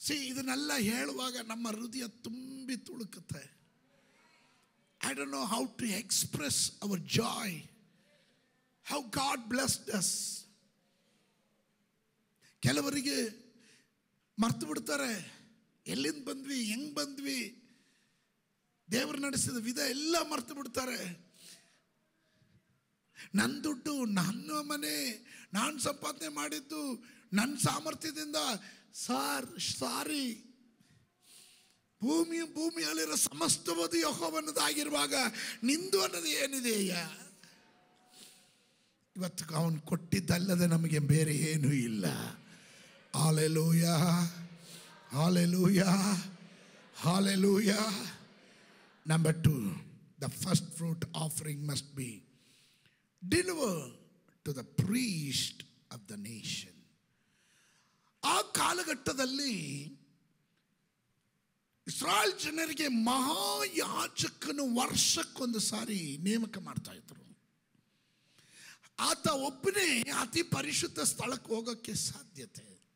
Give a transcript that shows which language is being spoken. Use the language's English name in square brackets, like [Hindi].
[Kannada] ಇದನ್ನೆಲ್ಲ ಹೇಳುವಾಗ ನಮ್ಮ ಹೃದಯ ತುಂಬಿ ತುಳುಕುತ್ತೆ. [English] I don't know how to express our joy, how God blessed us. [Kannada] ಕೆಲವರಿಗೆ ಮರ್ತು ಬಿಡ್ತಾರೆ, ಎಲ್ಲಿಂದ ಬಂದ್ವಿ, ಹೆಂಗ್ ಬಂದ್ವಿ, ದೇವರು ನಡೆಸಿದ ವಿಧ ಎಲ್ಲ ಮರ್ತು ಬಿಡ್ತಾರೆ. ನನ್ನ ದುಡ್ಡು, ನನ್ನ ಮನೆ, ನಾನು ಸಂಪಾದನೆ ಮಾಡಿದ್ದು, ನನ್ನ ಸಾಮರ್ಥ್ಯದಿಂದ. ಸಾರಿ, ಭೂಮಿಯಲ್ಲಿರೋ ಸಮಸ್ತವಾದ ಯೆಹೋವನದಾಗಿರುವಾಗ ನಿಂದು ಅನ್ನೋದು ಏನಿದೆಯ? ಇವತ್ತು ಅವನು ಕೊಟ್ಟಿದ್ದಲ್ಲದೆ ನಮಗೆ ಬೇರೆ ಏನೂ ಇಲ್ಲ. Hallelujah, hallelujah, hallelujah. [English] Number 2, the first fruit offering must be delivered to the priest of the nation. [Kannada] ಆ ಕಾಲಘಟ್ಟದಲ್ಲಿ ಇಸ್ರಾಯೇಲ್ ಜನರಿಗೆ ಮಹಾಯಾಜಕನು ವರ್ಷಕ್ಕೊಂದು ಸಾರಿ ನೇಮಕ ಮಾಡ್ತಾ ಇದ್ರು. ಆತ ಒಬ್ಬನೇ ಅತಿ ಪರಿಶುದ್ಧ ಸ್ಥಳಕ್ಕೆ ಹೋಗೋಕ್ಕೆ ಸಾಧ್ಯತೆ.